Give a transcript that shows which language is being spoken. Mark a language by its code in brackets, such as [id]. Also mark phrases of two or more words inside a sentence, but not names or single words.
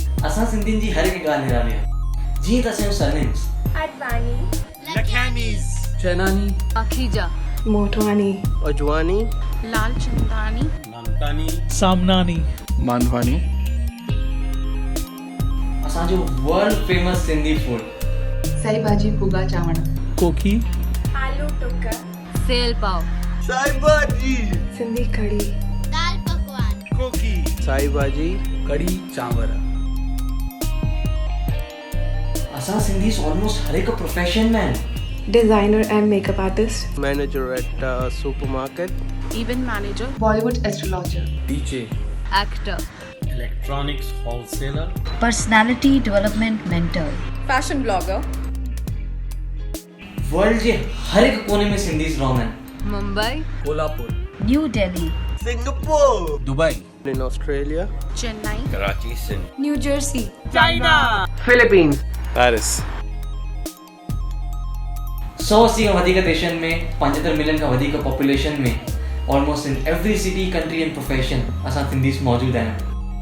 [sd] असां सिंधियुनि जी हर हिकु ॻाल्हि निराली आहे। जीअं त असांजो सरनेम्स अडवाणी, लखयानीज़, चैनानी, अखीजा, मोटवानी, अजवानी, लालचंदानी, नामतानी, सामनानी, मानवानी, [en] असांजो world famous Sindhi food [sd] साई भाजी भुगा चावण, कोकी, आलू टुक्का, सेल पाव, साई भाजी, सिंधी कढ़ी, दाल पकवान, कोकी, साई भाजी, कड़ी चांवर। असां सिंधीस ऑलमोस्ट हर हिकु प्रोफेशन में आहिनि। [en] designer and makeup artist, manager at supermarket, event manager, Bollywood astrologer, डीजे, एक्टर, electronics wholesaler, personality development mentor, fashion blogger, [sd] वर्ल्ड जे हर हिकु कोने में सिंधीस रहंदा आहिनि। मुंबई, कोल्हापुर, न्यू दिल्ली, सिंगापुर, दुबई, इन ऑस्ट्रेलिया, चेन्नई, कराची, सिंध, न्यू जर्सी, फिलीपींस, पेरिस, 180 खां वधीक देशनि में 75 मिलियन खां वधीक पॉपुलेशन में [en] almost in every city country and profession [sd] असां सिंधीस मौजूदु आहियूं।